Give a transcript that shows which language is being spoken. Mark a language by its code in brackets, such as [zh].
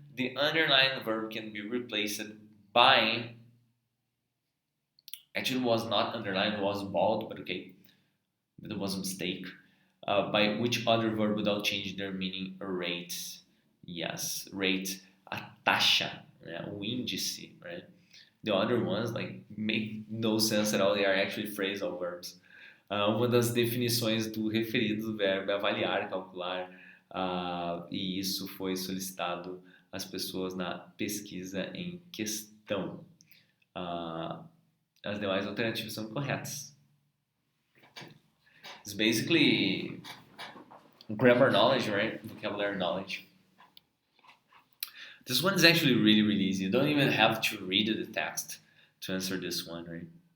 [en] The underlying verb can be replaced by, actually it was not underlined, it was bold, but okay, it was a mistake. By which other verb without changing their meaning? Rate. Yes, rate, [pt] a taxa, né? O índice, [en] right? The other ones like make no sense at all. They are actually phrasal verbs. [pt] Uma das definições do referido do verbo é avaliar, calcular, e isso foi solicitado às pessoas na pesquisa em questão. As demais alternativas são corretas. [en] It's basically grammar knowledge, right? Vocabulary knowledge. This one is actually really, really easy. You don't even have to read the text to answer this one, right?